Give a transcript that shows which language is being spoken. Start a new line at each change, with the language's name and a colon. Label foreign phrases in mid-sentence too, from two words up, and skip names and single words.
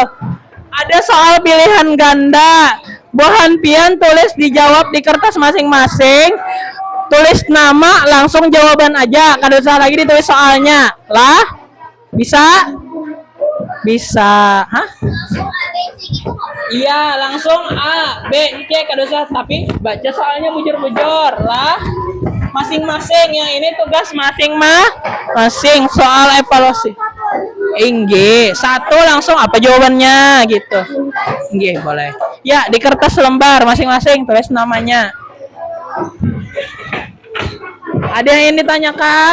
Indonesian: Ada soal pilihan ganda.
Banjar: Bohan pian tulis dijawab di kertas masing-masing.
Indonesian: Tulis nama, langsung jawaban aja.
Banjar: Kada usah lagi ditulis soalnya. Lah? Bisa? Bisa. Hah?
Indonesian: Iya, langsung A,
Banjar: B, C, kada usah. Tapi baca soalnya bujur-bujur lah.
Indonesian: Masing-masing, yang ini tugas masing-masing soal evaluasi.
Banjar: Inggih, satu langsung apa jawabannya gitu. Inggih, boleh.
Indonesian: Ya, di kertas lembar masing-masing tulis namanya. Ada yang ingin ditanyakan?